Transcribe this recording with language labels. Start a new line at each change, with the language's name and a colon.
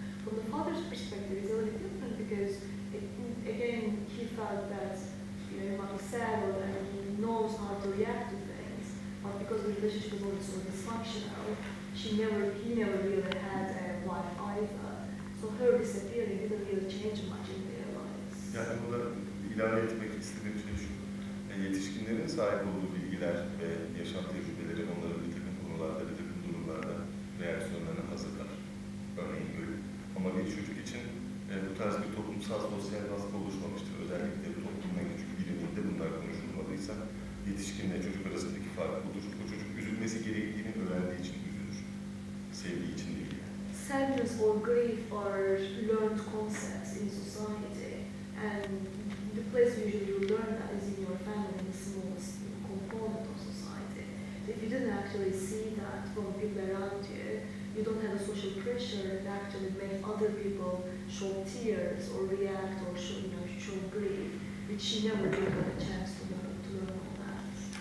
English: From the father's perspective, it's a little different because, again, he felt that he might be sad and he knows how to react to things, but because the relationship was always so dysfunctional, he never really had a wife either. So her disappearing didn't really change much in their lives.
Turkish: Yani burada ilave etmek istediğim şey şu. Yetişkinlerin sahip olduğu bilgiler ve yaşam tecrübeleri onların bir takım konularda, bir takım durumlarda reaksiyonlarına hazırlar. Örneğin ölüm. Ama bir çocuk için bu tarz bir toplumsal sosyal baskı oluşmamıştır. Özellikle toplumun en küçük biriminde bunlar konuşulmadıysa yetişkinle çocuk arasındaki fark budur. O çocuk üzülmesi gerektiğini öğrendiği için üzülür. Sevdiği için değil.
English: Sadness or grief are learned concepts in society, and the place usually you learn that is in your family, in the smallest component of society. If you didn't actually see that from people around you, you don't have a social pressure that actually makes other people show tears or react or show grief, which she never really got a chance to learn all that.